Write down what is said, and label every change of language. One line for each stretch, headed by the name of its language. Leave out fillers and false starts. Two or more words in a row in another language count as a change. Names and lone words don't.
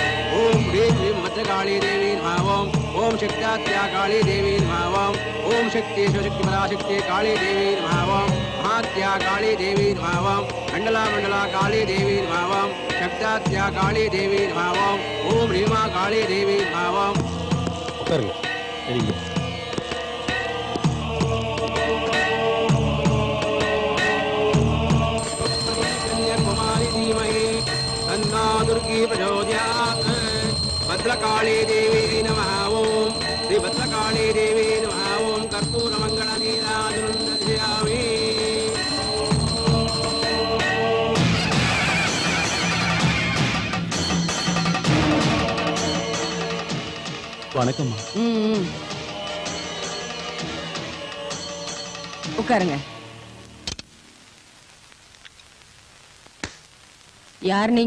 Sanskrit: ॐ ह्रीं क्लीं भद्रकाली देवी नमः। ॐ शक्ताद्याकाली देवी नमः. ॐ शक्ति शिवशक्ति पराशक्ति काली देवी नमः. महाद्याकाली देवी नमः। मण्डला मण्डला काली देवी नमः. शक्ताद्याकाली देवी नमः। ॐ रीमा काली देवी नमः.
Tamil: உட்காருங்க. சரிங்க.
Sanskrit: दुर्गी प्रचोदयात्। भद्रकाली देवी नमः। ओम श्री भद्रकाली देवी नमः। ओम कर्पूरमङ्गलनीराजनं दर्शयामि।
Tamil: வணக்கம்மா. உட்காருங்க. யார் நீங்க?